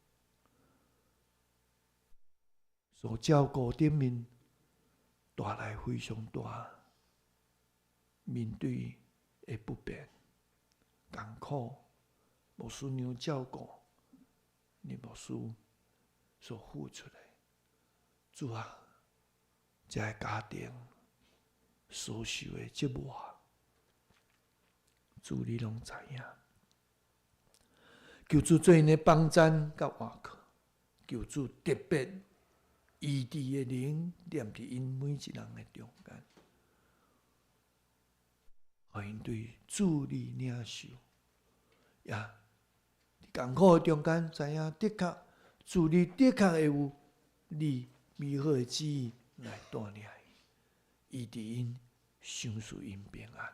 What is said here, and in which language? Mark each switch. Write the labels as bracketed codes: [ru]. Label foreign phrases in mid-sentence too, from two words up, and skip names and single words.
[nan] 所照顾顶面带来非常大面对的不便、艰苦，牧师娘照顾，你牧师所付出的，主啊，这个家庭所受的折磨，主你拢知影。求主做因的帮赞甲活靠，求主特别医治的灵念伫因每一人的中间，互因对主你领受，也伫艰苦的中间知影，的确主你的确会有你美好的旨意来带领伊，医治因，享受因平安。